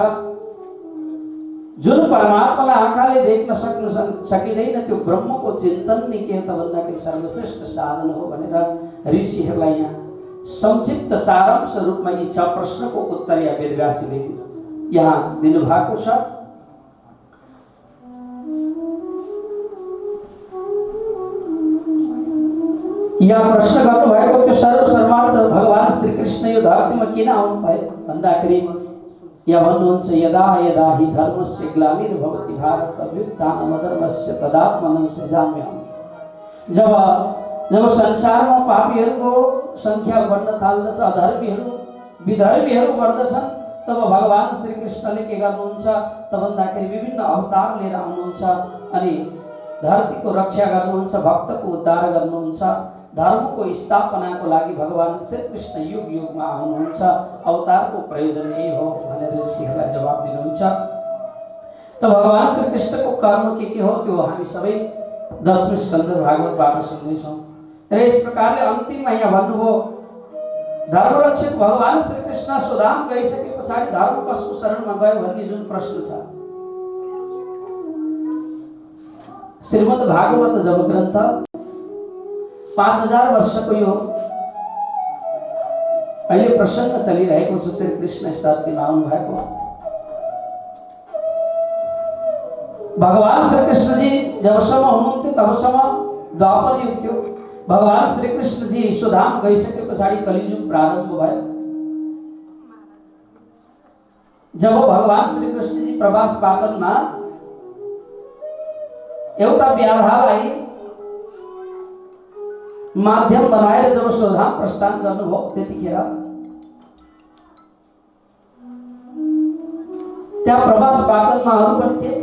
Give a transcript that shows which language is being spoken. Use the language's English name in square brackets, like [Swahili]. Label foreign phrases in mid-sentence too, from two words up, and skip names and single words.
[Nepali] जुन परमात्मालाई आँखाले देख्न सकिँदैन त्यो ब्रह्मको चिन्तन नै के त भन्दाखेरि सर्वश्रेष्ठ साधन हो भनेर ऋषिहरूलाई यहाँ संक्षिप्त सारांश रूपमा यी 6 प्रश्नको उत्तर या वेदव्यासले यहाँ दिनुभएको छ। यहाँ प्रश्न गर्नुभएको त्यो सर्वसर्वार्थ भगवान श्री कृष्ण यो धरतीमा किन आउनुभयो भन्दाखेरि यहाँ भन्नुहुन्छ [Sanskrit] यदा यदा हि धर्मस्य ग्लानिर्भवति भारत अभ्युत्थानमधर्मस्य तदात्मनं सृजाम्यहम्। [Nepali] जब संसारमा पापीहरूको संख्या बढ्न थाल्दछ, अधर्मीहरू विधर्मीहरू बढ्दछन्, तब भगवान श्री कृष्णले के गर्नुहुन्छ त भन्दाखेरि विभिन्न अवतार लिएर आउनुहुन्छ अनि धरतीको रक्षा गर्नुहुन्छ, भक्तको उद्धार गर्नुहुन्छ। धर्मको स्थापनाको लागि भगवान श्री कृष्ण युग युगमा आउनुहुन्छ। अवतारको प्रयोजन यही हो भनेर ऋषिहरूलाई जवाब दिनुहुन्छ। त भगवान श्री कृष्णको कर्म के हो त्यो हामी सबै 10वें स्कन्द भागवतबाट सुन्दैछौँ। र यस प्रकारले अन्तिममा यहाँ भन्नुभयो धर्मरक्षक भगवान श्री कृष्ण सुदाम गइसके पछाडि धर्म कसको शरणमा गयो भन्ने जुन प्रश्न छ श्रीमद् भागवत जब ग्रन्थ 5000 वर्षको यो अहिले प्रसङ्ग चलिरहेको छ। श्री कृष्ण स्थापित आउनु भएको भगवान श्री कृष्ण जी जबसम्म हुनुहुन्थ्यो तबसम्म द्वापर युग थियो। भगवान श्री कृष्ण जी ईश्वरधाम गइसके पछाडि कलियुग प्रारम्भ भयो। जब भगवान श्री कृष्ण जी प्रवास पाटनमा एउटा व्याधालाई माध्यम बनाएर जब ईश्वरधाम प्रस्थान गर्नुभयो त्यतिखेर त्यहाँ प्रवास पाटनमा अरू पनि थिए।